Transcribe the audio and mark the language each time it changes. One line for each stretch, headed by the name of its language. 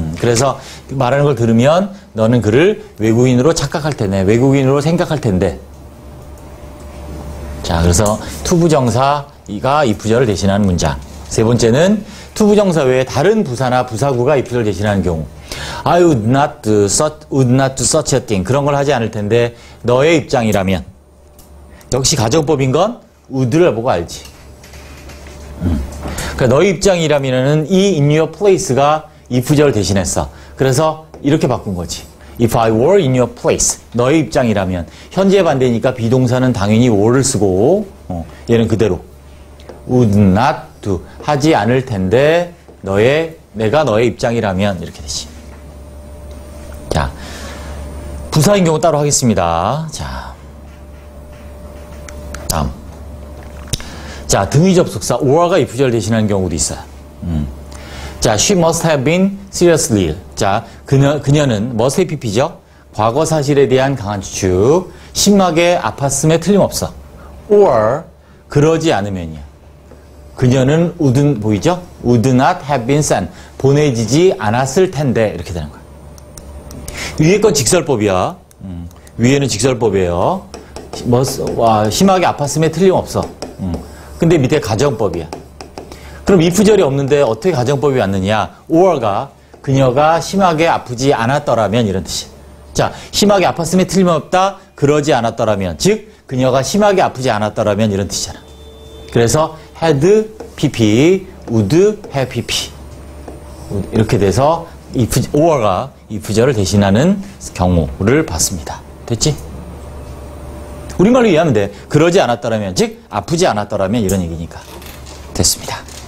Korean: 그래서 말하는 걸 들으면 너는 그를 외국인으로 착각할 텐데, 외국인으로 생각할 텐데. 자, 그래서 투부정사가 if절을 대신하는 문장. 세 번째는 투부정사 외에 다른 부사나 부사구가 if절을 대신하는 경우.
English: I would not do such a thing.
Korean: 그런 걸 하지 않을 텐데 너의 입장이라면. 역시 가정법인 건 would를 보고 알지. 그러니까 너의 입장이라면은 이
English: in your place
Korean: 가 if절을 대신했어. 그래서 이렇게 바꾼 거지.
English: If I were in your place.
Korean: 너의 입장이라면. 현재 반대니까 비동사는 당연히 were를 쓰고 얘는 그대로.
English: would not do.
Korean: 하지 않을 텐데 내가 너의 입장이라면 이렇게 되지. 자, 부사인 경우 따로 하겠습니다. 자, 다음. 자, 등위 접속사 or가 if절 대신하는 경우도 있어요.
English: 자, she must have been seriously ill.
Korean: 자, 그녀는 must have pp죠. 과거 사실에 대한 강한 추측. 심하게 아팠음에 틀림없어. or 그러지 않으면이야. 그녀는 보이죠?
English: would not have been sent.
Korean: 보내지지 않았을 텐데 이렇게 되는 거야. 위에 건 직설법이야. 위에는 직설법이에요. 심하게 아팠음에 틀림없어. 근데 밑에 가정법이야. 그럼 if절이 없는데 어떻게 가정법이 왔느냐? or가 그녀가 심하게 아프지 않았더라면 이런 뜻이야. 자, 심하게 아팠음에 틀림없다. 그러지 않았더라면. 즉 그녀가 심하게 아프지 않았더라면 이런 뜻이잖아.
English: 그래서 had pp, would have pp.
Korean: 이렇게 돼서 or가 if절을 대신하는 경우를 봤습니다. 됐지? 우리말로 이해하면 돼. 그러지 않았더라면, 즉 아프지 않았더라면 이런 얘기니까. 됐습니다.